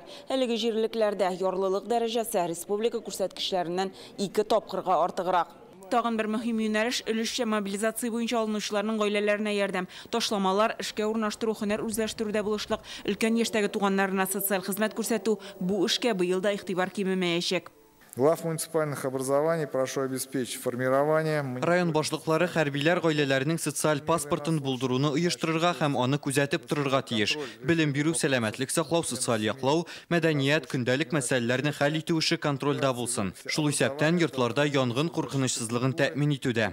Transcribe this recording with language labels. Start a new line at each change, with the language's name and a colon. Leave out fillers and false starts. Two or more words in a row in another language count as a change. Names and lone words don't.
Tatar: Әлеге җирлекләрдә ярлылык дәрәҗәсе республика күрсәткечләреннән 2 тапкырга артыграк. Тагын бер мөһим юнәлеш өлешчә мобилизация буенча алынучыларның гаиләләренә ярдәм. Ташламалар, эшкә урнаштыру, һөнәр үзләштерүдә булышлык, өлкән яшьтәге туганнарына социаль хезмәт күрсәтү бу эшкә быел да игътибар кимемәячәк.
Russian: Глав муниципальных образований прошу обеспечить формирование.
Tatar: Район башлыклары хәрбиләр гаиләләренең социаль паспортын булдыруны оештырырга һәм аны күзәтеп торырга тиеш. Белем бирү, сәламәтлек саклау, социаль яклау, мәдәният, көндәлек мәсьәләләрне хәл итү эше контрольдә булсын. Шул исәптән йортларда янгын куркынычсызлыгын тәэмин итүдә.